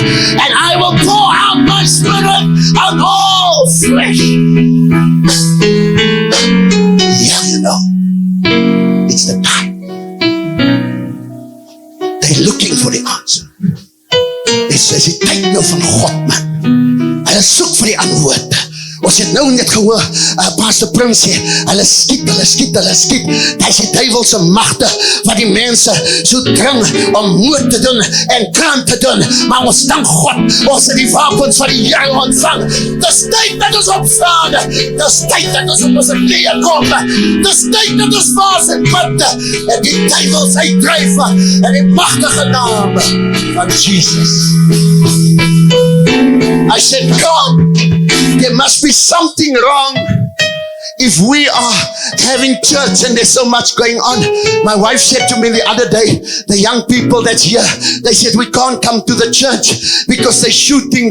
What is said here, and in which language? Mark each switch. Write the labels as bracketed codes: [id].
[en] And I will pour out my spirit on all flesh. Yeah, you know, it's the time. They're looking for the answer. [af] Dit sê, tyd nou van God, man. Hulle soek vir die antwoord. Ons het nou net gehoor, Pastor Prim sê, hulle skiet. Dit is die duivelse magte wat die mense so dring om moord te doen en kraan te doen. Maar ons dank God, ons het die wapens van die Here ontvang. Dis tyd dat ons opstaan. Dis tyd dat ons op ons knieë kom. Dis tyd dat ons vas en bid en die duivels uitdryf in die magtige naam van Jesus. [en] I said, God, there must be something wrong if we are having church and there's so much going on. My wife said to me the other day, the young people that's here, they said, we can't come to the church because they're shooting.